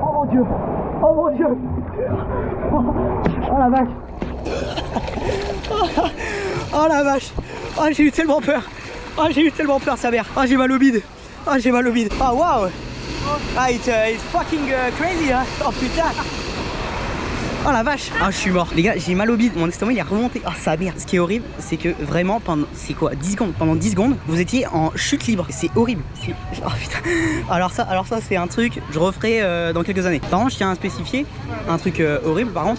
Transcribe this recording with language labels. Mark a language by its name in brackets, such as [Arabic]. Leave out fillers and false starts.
[French] Dieu. Oh mon Dieu. Oh la vache. Oh la vache. Oh j'ai eu tellement peur. Oh j'ai eu tellement peur sa mère. Oh j'ai mal au bide. Oh j'ai mal au bide. Oh waouh. [English] Ah it's fucking crazy hein. [French] Oh putain. Oh la vache. Ah je suis mort. Les gars j'ai mal au bide. Mon estomac il est remonté. Oh sa mère. Ce qui est horrible c'est que vraiment pendant c'est quoi 10 secondes. Pendant 10 secondes vous étiez en chute libre. C'est horrible. Oh putain. Alors ça c'est un truc je referai dans quelques années. Par contre je tiens à spécifier un truc horrible par contre.